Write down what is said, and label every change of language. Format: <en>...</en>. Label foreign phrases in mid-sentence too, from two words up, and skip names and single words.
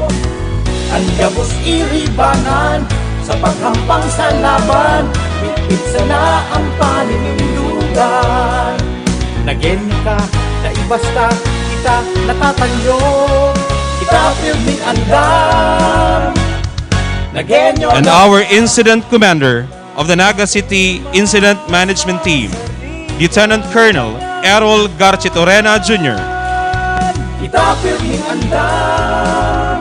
<bik>Ang gabos iribanan, sa paghampang sa laban, bitbit sana ang paninindugan. Nageni ka, naibasta, kita natatanyo, kita pirming andam. Nagenyo</bik> <en>And our incident commander of the Naga City Incident Management Team, Lieutenant Colonel Errol Garchitorena Jr.</en> <bik>kita pirming andam.</bik>